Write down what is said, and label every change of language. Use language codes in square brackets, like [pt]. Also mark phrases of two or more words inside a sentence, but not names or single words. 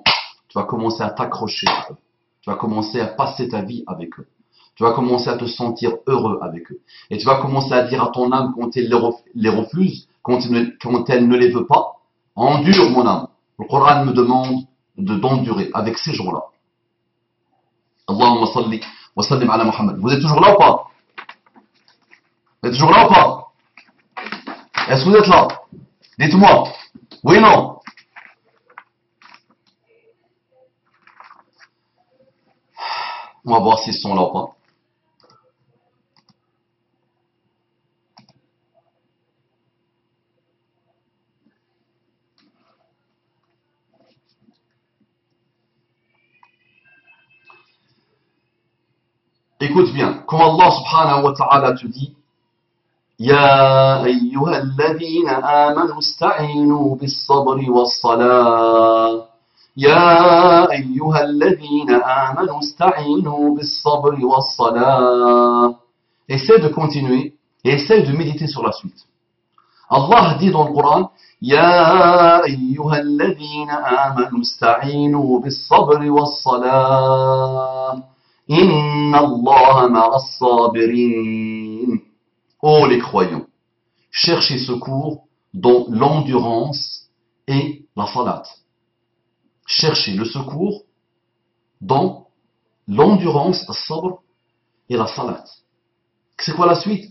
[fr] Tu vas commencer à t'accrocher à eux. Tu vas commencer à passer ta vie avec eux. Tu vas commencer à te sentir heureux avec eux. Et tu vas commencer à dire à ton âme quand elle les refuse, quand elle ne les veut pas, endure mon âme. Le Coran me demande d'endurer avec ces gens-là. [ar] اللهم صل وسلم على محمد. [fr] Vous êtes toujours là ou pas? Vous êtes toujours là ou pas? Est-ce que vous êtes là? Dites-moi. Oui ou non? On va voir s'ils sont là ou pas. Écoute bien, quand [ar] الله سبحانه وتعالى [fr] te dit [ar] يا أيها الذين آمنوا استعينوا بالصبر والصلاة. يا أيها الذين آمنوا استعينوا بالصبر والصلاة. Essaie de continuer et essaie de méditer sur la suite. Allah dit dans le Coran, يا أيها الذين آمنوا استعينوا بالصبر والصلاة. إن الله مع الصابرين. [fr] Ô les croyants, cherchez secours dans l'endurance et la salat. Cherchez le secours dans l'endurance, as-sabr et la salat. C'est quoi la suite?